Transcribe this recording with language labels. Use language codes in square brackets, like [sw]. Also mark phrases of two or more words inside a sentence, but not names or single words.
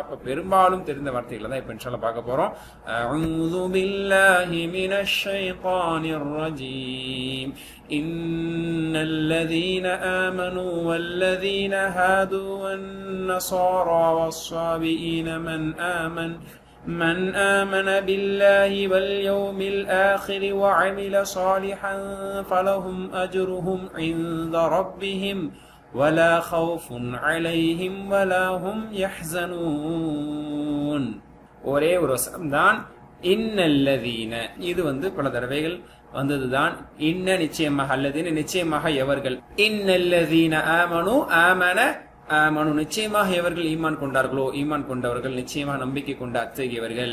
[ta] இப்ப பெரும்பாலும் தெரிந்த வார்த்தைகளை தான் இப்ப [ar] إن شاء الله [ta] பார்க்க போறோம். [ar] أعوذ بالله من الشيطان الرجيم. إن الذين آمنوا والذين هادوا والنصارى والصابئين من آمن بالله واليوم الآخر وعمل صالحا فلهم أجرهم عند ربهم ولا خوف عليهم ولا هم يحزنون. [ta] ஒரே ஒரு வசனம் தான் இன்னல்லதீன. இது பல தடவைகள் வந்ததுதான். இன்ன நிச்சயமாக, அல்லதீன நிச்சயமாக எவர்கள், [ar] إن الذين آمنوا آمن آمنوا [ta] நிச்சயமாக எவர்கள் ஈமான் கொண்டார்களோ, ஈமான் கொண்டவர்கள், நிச்சயமாக நம்பிக்கை கொண்ட அத்தகையவர்கள்.